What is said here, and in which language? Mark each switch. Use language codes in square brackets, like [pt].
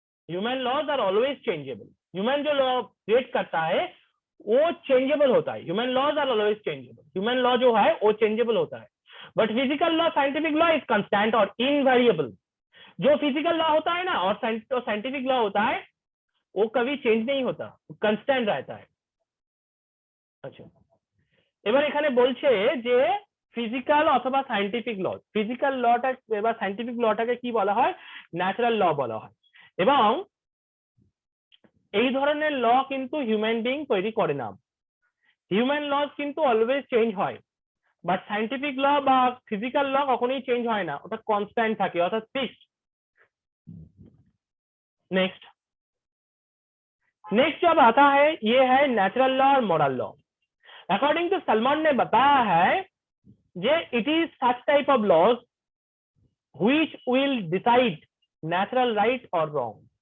[en] Human laws are always changeable. [hi] Human जो law create करता है वो चेंजेबल होता है। [en] Human laws are always changeable. [hi] Human law जो है वो चेंजेबल होता है, [en] But physical law, scientific law is constant और invariable. [hi] जो फिजिकल लॉ होता है ना और साइंटिफिक लॉ होता है वो कभी चेंज नहीं होता, कांस्टेंट रहता है। [bn] अच्छा, এবার এখানে বলছে যে ফিজিক্যাল অথবা সায়েন্টিফিক ল, ফিজিক্যাল লটা বা সায়েন্টিফিক লটাকে কি বলা হয়? ন্যাচারাল ল বলা হয়। এবং এই ধরনের ল কিন্তু হিউম্যান বিইং তৈরি করে না। হিউম্যান লজ কিন্তু অলওয়েজ চেঞ্জ হয়, বাট সায়েন্টিফিক ল বা ফিজিক্যাল ল কখনোই চেঞ্জ হয় না, ওটা কনস্ট্যান্ট থাকে, অর্থাৎ ফিক্সড। [hi] नेक्स्ट जब आता है ये है नेचुरल लॉ और moral law. According to Salman ने बताया है जे [en] It is such type of laws which will decide natural right और wrong.